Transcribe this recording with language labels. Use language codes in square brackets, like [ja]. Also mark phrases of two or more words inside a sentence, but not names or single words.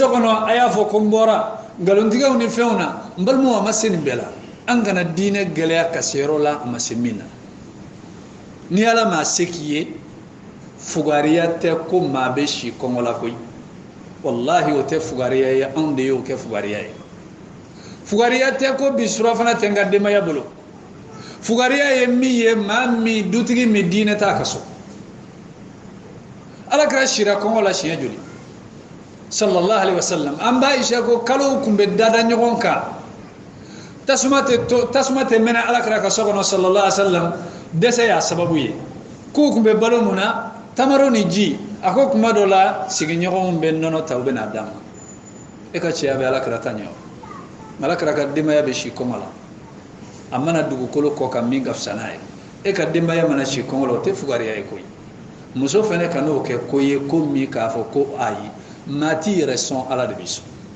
[bm] so kɔnɔ a y'a fɔ ko n bɔra nkalontigɛw ni fɛnw na n balimaw a ma se nin bɛɛ la an kana diinɛ gɛlɛya ka se yɔrɔ la a ma se min na ni ala ma se k'i ye fugariya tɛ ko maa bɛ si kɔngɔ la koyi wallahi o tɛ fugariya ye anw de y'o kɛ fugariya ye fugariya tɛ ko bi surafana tɛ n ka denbaya bolo fugariya ye min ye maa min dutigi min diinɛ t'a ka so ala kɛra sira kɔngɔ la siɲɛ joli [ar] صلى الله عليه وسلم [bm] an b'a Aisha ko kalow tun bɛ dada ɲɔgɔn kan tasuma tɛ mɛnɛ ala kɛra ka so kɔnɔ sallallahu [ar] عليه وسلم [bm] dɛsɛ y'a sababu ye k'u tun bɛ balo mun na tamaro ni ji a ko kuma dɔ la sigiɲɔgɔnw bɛ nɔnɔ ta u bɛ n'a d'a ma e ka cɛya bɛ ala kɛra ta ɲɛ o ala kɛra ka denbaya bɛ si kɔngɔ la a mana dugukolo kɔ ka min ka fisa n'a ye e ka denbaya mana si kɔngɔ la o tɛ fugariya ye koyi muso fana ka n'o kɛ ko ye ko min k'a fɔ ko ayi maa t'i yɛrɛ sɔn ala de b'i sɔn